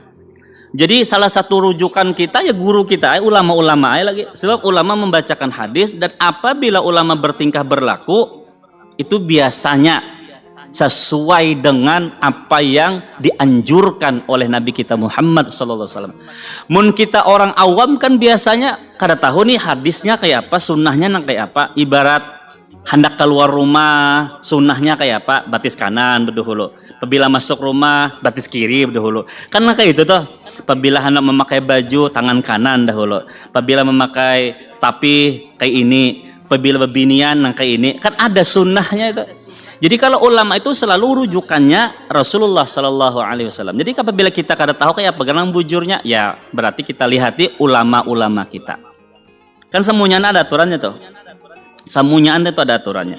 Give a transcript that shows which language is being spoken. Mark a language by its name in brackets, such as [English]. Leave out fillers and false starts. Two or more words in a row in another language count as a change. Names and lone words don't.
[Indonesian] Jadi salah satu rujukan kita ya guru kita, ulama-ulama lagi. Sebab ulama membacakan hadis dan apabila ulama bertingkah berlaku, itu biasanya sesuai dengan apa yang dianjurkan oleh Nabi kita Muhammad SAW. [Banjar] Mun kita orang awam kan biasanya kada tahu nih hadisnya kayak apa, sunnahnya kayak apa. Ibarat hendak keluar rumah, sunnahnya kayak apa, batis kanan berdahulu. Apabila masuk rumah, batis kiri berdahulu. Karena kayak itu tuh. [Indonesian] Apabila hendak memakai baju, tangan kanan dahulu. [Banjar] Apabila memakai stapi kayak ini, apabila bebinian kayak ini, kan ada sunnahnya itu. [Indonesian] Jadi kalau ulama itu selalu rujukannya Rasulullah [Arabic] صلى الله عليه وسلم. [Banjar] Jadi apabila kita kada tahu kayak pegangan bujurnya, ya berarti kita lihati ulama-ulama kita. [Indonesian] Kan semuanya ada aturannya tuh. Semuanya itu ada aturannya.